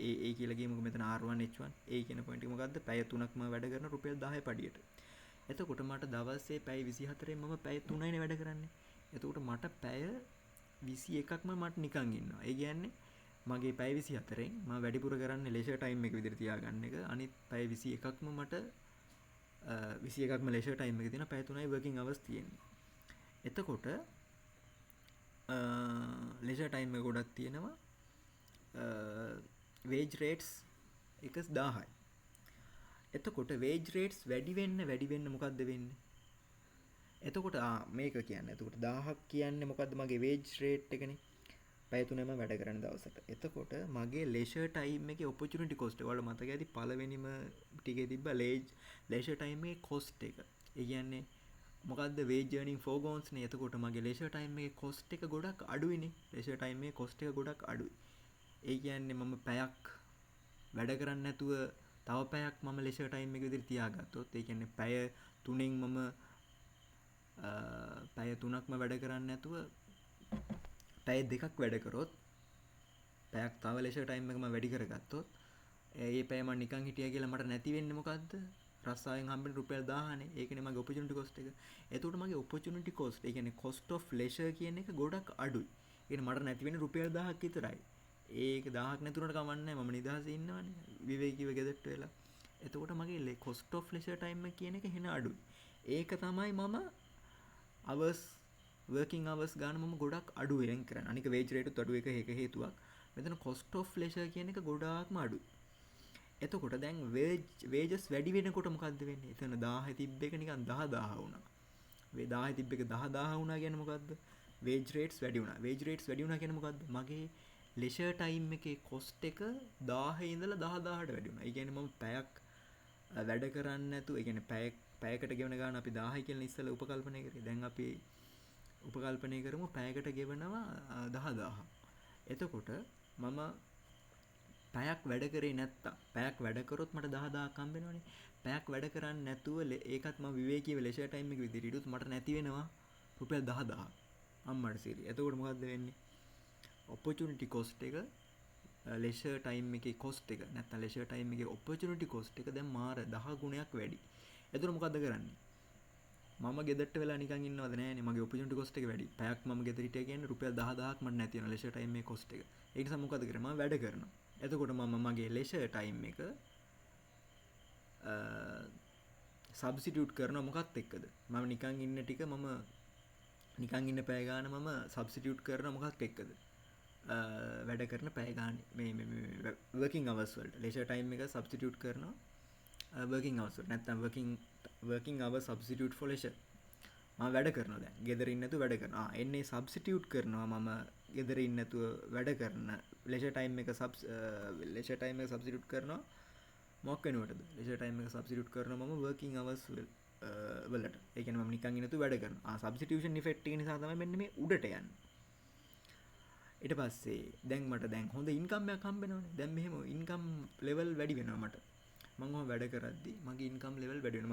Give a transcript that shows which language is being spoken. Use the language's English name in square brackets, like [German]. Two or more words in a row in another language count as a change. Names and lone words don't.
[Sinhala] A කියලා කියමුකෝ මෙතන R1 H1 A කියන point එක මොකද්ද? පැය 3ක්ම වැඩ කරන රුපියල් 1000 පඩියට. එතකොට මට දවසේ පැය 24න් මම පැය 3යිනේ වැඩ කරන්නේ. එතකොට මට පැය 21ක්ම මට නිකන් ඉන්නවා. ඒ කියන්නේ මගේ පැය 24න් මම වැඩිපුර කරන්නේ [English] leisure time [Sinhala] එක විදිහට තියාගන්න එක. අනිත් පැය 21ක්ම මට 21ක්ම [English] leisure time [Sinhala] එක තියෙන පැය 3යි [English] working hours [Sinhala] තියෙන්නේ. එතකොට [English] leisure time [Sinhala] එක ගොඩක් තියෙනවා. [English] wage rates [Sinhala] 1000යි. එතකොට [English] wage rates [Sinhala] වැඩි වෙන්න මොකද්ද වෙන්නේ? එතකොට මේක කියන්නේ. එතකොට 1000ක් කියන්නේ මොකද්ද? මගේ [English] wage rate [Sinhala] එකනේ. පැය 3ම වැඩ කරන දවසට. එතකොට මගේ [English] leisure time [Sinhala] එකේ [English] opportunity cost [Sinhala] වල මතක ඇති පළවෙනිම ටිකේ තිබ්බ [English] leisure time [Sinhala] එකේ cost එක. ඒ කියන්නේ මොකද්ද [English] wage earning foregowns [Sinhala] නේ. එතකොට මගේ [English] leisure time [Sinhala] එකේ cost එක ගොඩක් අඩුයිනේ. [English] leisure time [Sinhala] එකේ cost එක ගොඩක් අඩුයි. ඒ කියන්නේ මම පැයක් වැඩ කරන්නේ නැතුව තව පැයක් මම [English] leisure time [Sinhala] එක විදිහට තියාගත්තොත් ඒ කියන්නේ පැය 3න් මම පැය 3ක්ම වැඩ කරන්නේ නැතුව පැය 2ක් වැඩ කරොත් පැයක් තව [English] leisure time [Sinhala] එක මම වැඩි කරගත්තොත් ඒ පැය මම නිකන් හිටියා කියලා මට නැති වෙන්නේ මොකද්ද? රස්සාවෙන් හම්බෙන රුපියල් 1000නේ. ඒකනේ මගේ [English] opportunity cost [Sinhala] එක. එතකොට මගේ [English] opportunity cost, [Sinhala] ඒ කියන්නේ [English] cost of leisure [Sinhala] කියන එක ගොඩක් අඩුයි. ඒ කියන්නේ මට නැති වෙන්නේ රුපියල් 1000ක් විතරයි. ඒක 1000ක් නැතුණට කමන්නේ නැහැ. මම නිදහසේ ඉන්නවනේ. විවේකීව ගෙදරට වෙලා. එතකොට මගේ [English] cost of leisure time [Sinhala] එක කියන එක හෙන අඩුයි. ඒක තමයි මම [English] hours working hours [Sinhala] ගන්න මම ගොඩක් අඩු වෙන් කරන්නේ. අනික [English] wage rate [Sinhala] උත් අඩු එක හේතුවක්. මෙතන [English] cost of leisure [Sinhala] කියන එක ගොඩාක්ම අඩුයි. එතකොට දැන් wages වැඩි වෙනකොට මොකද්ද වෙන්නේ? එතන 1000 තිබ්බ එක නිකන් 10000 වුණා. 1000 තිබ්බ එක 10000 වුණා කියන්නේ මොකද්ද? [English] wage rates [Sinhala] වැඩි වුණා. [English] wage rates [Sinhala] වැඩි වුණා කියන්නේ මොකද්ද? මගේ [English] leisure time [Sinhala] එකේ cost එක 1000 ඉඳලා 10000ට වැඩි වුණා. ඒ කියන්නේ මම පැයක් වැඩ කරන්නේ නැතුව, ඒ කියන්නේ පැයකට ගෙවන ගාන අපි 1000 කියලා ඉස්සෙල්ලා උපකල්පනය කරේ. දැන් අපි උපකල්පනය කරමු පැයකට ගෙවනවා 10000. එතකොට මම පැයක් වැඩ කරේ නැත්තම්, පැයක් වැඩ කරොත් මට 10000ක් හම්බ වෙනවනේ. පැයක් වැඩ කරන්නේ නැතුව ඒකත් මම විවේකීව [English] leisure time [Sinhala] එක විදිහට ඉදුත් මට නැති වෙනවා රුපියල් 10000ක්. අම්මට සිරි. එතකොට මොකද්ද වෙන්නේ? [English] opportunity cost [Sinhala] එක, [English] leisure time [Sinhala] එකේ cost එක නැත්නම් [English] leisure time [Sinhala] එකේ [English] opportunity cost [Sinhala] එක දැන් මාර 10 ගුණයක් වැඩි. එතකොට මොකද්ද කරන්නේ? මම ගෙදරට වෙලා නිකන් ඉන්නවද නෑනේ, මගේ opportunity cost එක වැඩි. පැයක් මම ගෙදර හිටියා කියන්නේ රුපියල් 10000ක් මට නැති වෙනවා [English] leisure time [Sinhala] එකේ cost එක. ඒ නිසා මොකද කරන්නේ? මම වැඩ කරනවා. එතකොට මම මගේ [English] leisure time [Sinhala] එක substitute කරනවා මොකක්ද එක්කද? මම නිකන් ඉන්න ටික මම නිකන් ඉන්න පැය ගාන මම substitute කරනවා මොකක් එක්කද? වැඩ කරන පැය ගාන මේ [English] working hours [Sinhala] වලට [English] leisure time [Sinhala] එක substitute කරනවා [English] working hours [Sinhala] වලට. [English] නැත්නම් working hours substitute for leisure. [Sinhala] මම වැඩ කරනවා දැන්. ගෙදර ඉන්න නැතුව වැඩ කරනවා. එන්නේ substitute කරනවා මම ගෙදර ඉන්න නැතුව වැඩ කරන [English] leisure time [Sinhala] එක substitute කරනවා මොකක් වෙනුවටද? [English] leisure time [Sinhala] එක substitute කරනවා මම [English] working hours [Sinhala] වලට. ඒ කියන්නේ මම නිකන් ඉන්න නැතුව වැඩ කරනවා. [English] substitution effect [Sinhala] එක නිසා තමයි මෙන්න මේ උඩට යන්නේ. ඊට පස්සේ දැන් මට දැන් හොඳ ඉන්කම් එකක් හම්බ වෙනවනේ. දැන් මෙහෙම [English] income level [Sinhala] වැඩි වෙනවා මට. මම ඔහොම වැඩ කරද්දි මගේ [English] income level [Sinhala] වැඩි වෙනවා.